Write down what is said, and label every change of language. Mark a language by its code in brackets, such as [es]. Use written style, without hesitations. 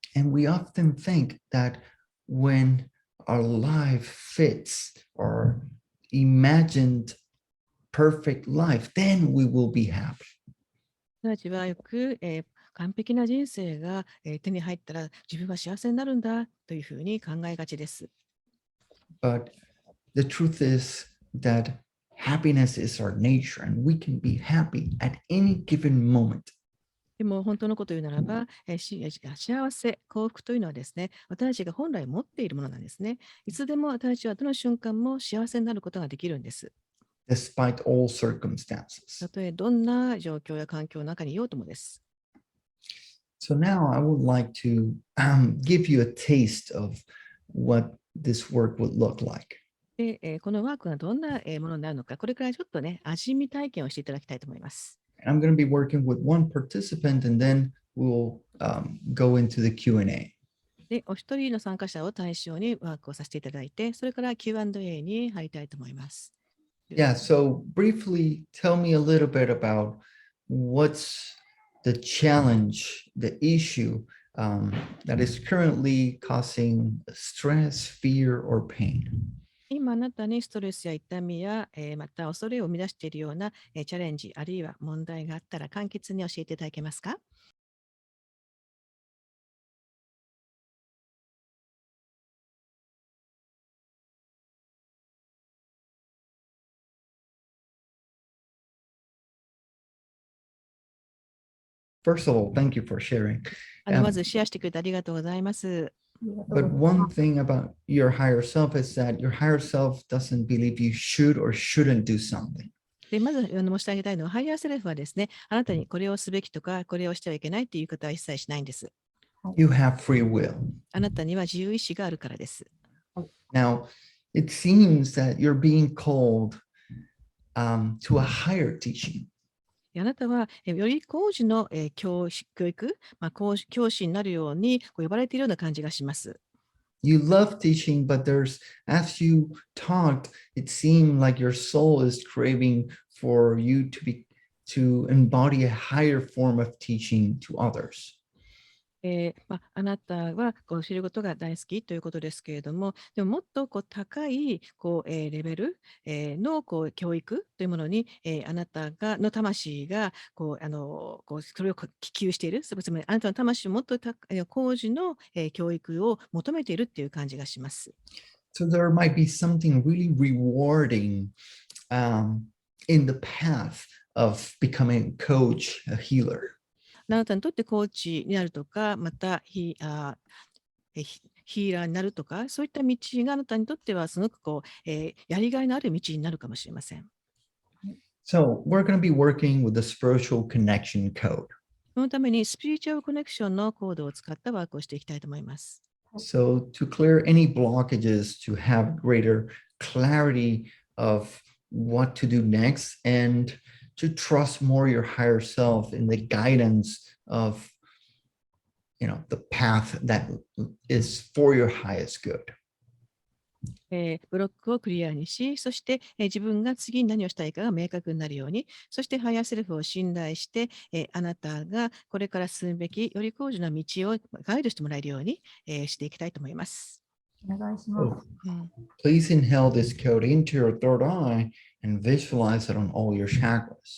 [en] And we often think that when our life fits our imagined perfect life, then we will be happy. [ja] 私たちはよく、完璧な人生が、手に入ったら自分は幸せになるんだというふうに考えがちです。 [en] But the truth is that happiness is our nature and we can be happy at any given moment. [ja] でも本当のことを言うならば、幸せ、幸福というのはですね、私たちが本来持っているものなんですね。いつでも私たちはどの瞬間も幸せになることができるんです。 [en] Despite all circumstances. [ja] たとえどんな状況や環境の中にいようともです。 [en] So now I would like to give you a taste of what this work would look like. [ja] で、このワークがどんなものになるのか、これからちょっとね、味見体験をしていただきたいと思います。 [en] I'm going to be working with one participant and then we'll go into the Q&A. [ja] で、お一人の参加者を対象にワークをさせていただいて、それから Q&A に入りたいと思います。 [en] Yeah, so briefly tell me a little bit about what's the challenge, the issue that is currently causing stress, fear, or pain. [ja] 今あなたにストレスや痛みや、また恐れを生み出しているような、チャレンジ、あるいは問題があったら簡潔に教えていただけますか？ [en] First of all, thank you for sharing. [ja] まずシェアしてくれてありがとうございます。 [en] But one thing about your higher self is that your higher self doesn't believe you should or shouldn't do something. [ja] で、まず申し上げたいのは、ハイヤーセルフはですね、あなたにこれをすべきとか、これをしてはいけないということは一切しないんです。 [en] You have free will. [ja] あなたには自由意志があるからです。 [en] Now, it seems that you're being called to a higher teaching. [ja] あなたはより高次の教育、教師になるように呼ばれているような感じがします。 [en] You love teaching, but as you talked, it seemed like your soul is craving for you to embody a higher form of teaching to others. [ja] あなたは教えることが大好きということですけれども、でももっと高いレベル、の教育というものに、あなたの魂がそれを希求している、つまりあなたの魂をもっと高次の、教育を求めているっていう感じがします。 [en] So there might be something really rewarding in the path of becoming a coach, a healer. [ja] あなたにとってコーチになるとか、またヒーラーになるとか、そういった道があなたにとってはすごくやりがいのある道になるかもしれません。 [en] So we're going to be working with the spiritual connection code. [ja] そのためにスピリチュアルコネクションのコードを使ったワークをしていきたいと思います。 [en] So to clear any blockages, to have greater clarity of what to do next, and to trust more your higher self in the guidance of the path that is for your highest good. [ja] ブロックをクリアにし、そして、自分が次に何をしたいかが明確になるように、そしてハイヤーセルフを信頼して、あなたがこれから進むべきより高次の道をガイドしてもらえるように、していきたいと思います。 [en] So please inhale this code into your third eye and visualize it on all your chakras.